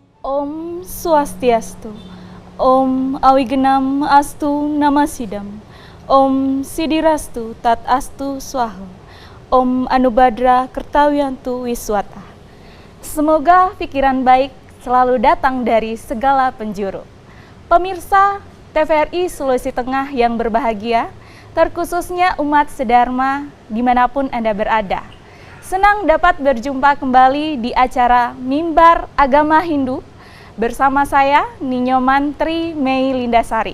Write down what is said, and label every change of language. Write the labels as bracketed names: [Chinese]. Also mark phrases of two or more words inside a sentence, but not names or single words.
[Sanskrit] Om Swastiastu. Om Awigenam Astu Namasidam. Om Sidirastu Tat Astu Swaha. Om Anubadra Kertawiyantu Wiswata. [Indonesian] Semoga pikiran baik selalu datang dari segala penjuru. Pemirsa TVRI Sulawesi Tengah yang berbahagia, terkhususnya umat sedharma dimanapun Anda berada. Senang dapat berjumpa kembali di acara Mimbar Agama Hindu bersama saya, Ninyo Mantri Mei Lindasari.